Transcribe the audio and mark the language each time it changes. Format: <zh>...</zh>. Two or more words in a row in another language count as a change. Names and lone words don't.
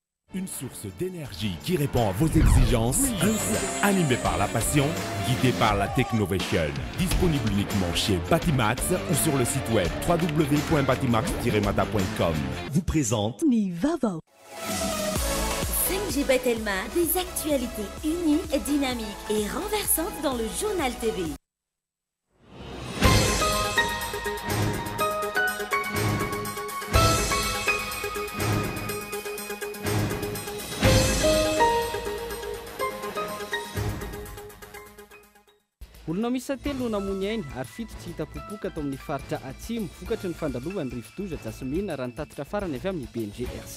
<fr>Une source d'énergie qui répond à vos exigences. Un groupe animé par la passion, guidé par la technovation. Disponible uniquement chez Batimax ou sur le site web www.batimax-mata.com. Vous présente</fr> <mg>Nivavo.</mg> <fr>5G Batelma, des actualités unies, dynamiques et renversantes dans le journal TV.</fr> <mg>Olona miisa telo no namony ainy ary fito tsy hita popoka atao amin'ny faritra atsimo vokatry ny fandalovan'ny rivodoza Jasmine raha nitatitra farany avy amin'ny BNGRC.</mg>